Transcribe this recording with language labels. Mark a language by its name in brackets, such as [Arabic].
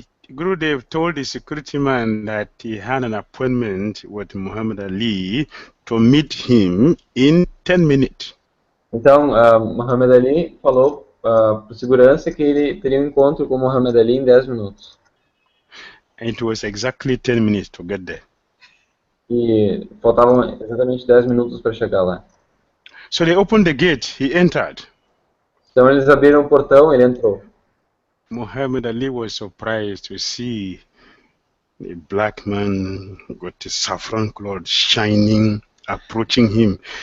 [English] Gurudev told the security man that he had an appointment with Muhammad Ali to meet him in 10 minutes. [Portuguese] Então, Muhammad Ali falou para o segurança que ele teria um encontro com Muhammad Ali em 10 minutos. [English] And it was exactly 10 minutes to get there. [Portuguese] e faltavam exatamente 10 minutos para chegar lá. [English] So they opened the gate, he entered. [Portuguese] Então eles abriram o portão, ele entrou. [English] Muhammad Ali was surprised to see a black man with the saffron cloth shining, approaching him.